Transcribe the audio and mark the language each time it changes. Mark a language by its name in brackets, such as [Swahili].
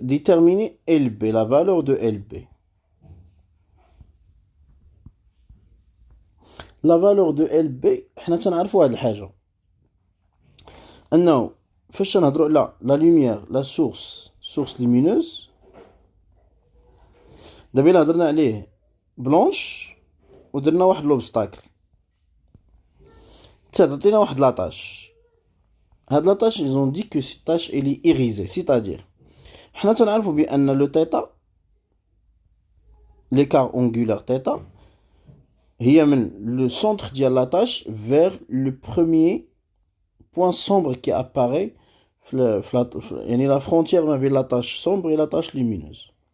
[French] Déterminer LB, la valeur de LB. La valeur de LB, [Arabic] حنا تنعرفوا هاد الحاجة. أنه فاش نهضروا على [French] la lumière, la source lumineuse. [Arabic] دابا إلا هضرنا عليه بلونش ودرنا واحد لوبستاكل تعطينا واحد لاطاش. [French] هاد لاطاش ils ont dit que cette tâche elle est irisée, c'est-à-dire [Arabic] حنا تنعرفوا بأن لو تيتا [French] l'écart angulaire θ [Arabic] هي من [French] le centre [Arabic] ديال لاطاش [French] vers le premier point sombre qui apparaît [Arabic] يعني [French] la frontière ما بين la tâche sombre et la tâche lumineuse.